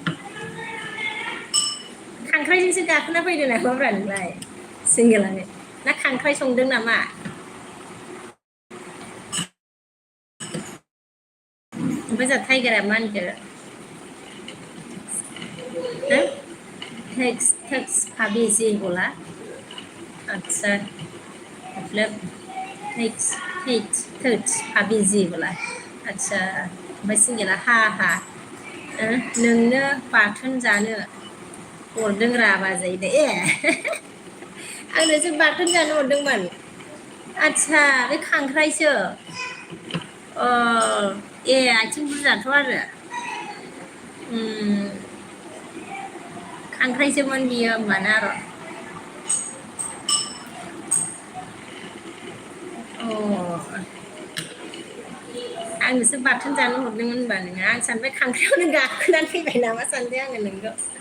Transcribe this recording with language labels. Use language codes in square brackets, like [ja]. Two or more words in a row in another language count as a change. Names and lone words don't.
[brx] खांख्राइजोंसो गाखोना फैदों नामाब्रा नोंलाय सिंगेलानो ना खांख्राइ संदों नामा ओमफ्राय जोंहा टाइगारा मा होनखो टेक्स [hi] भाभी जी बोला अच्छा मतलब टेक्स भाभी जी बोला अच्छा [brx] ओमफ्राय सिंगेला हा नोंनो बाथोन जानो हरदों रा बाजै दे ए आंनोसो बाथोन जानो हरदोंमोन आदसा बे खांख्राइसो ए आथिं बुरजाथ' आरो खांख्राइसोमोन बियो होमबाना र' आंनोसो बाथोन जानो हरदोंमोन होनबा नोङो आं सानबाय खांख्राइयावनो गाखोनानै फैबाय नामा सानदों आङो नोंखौ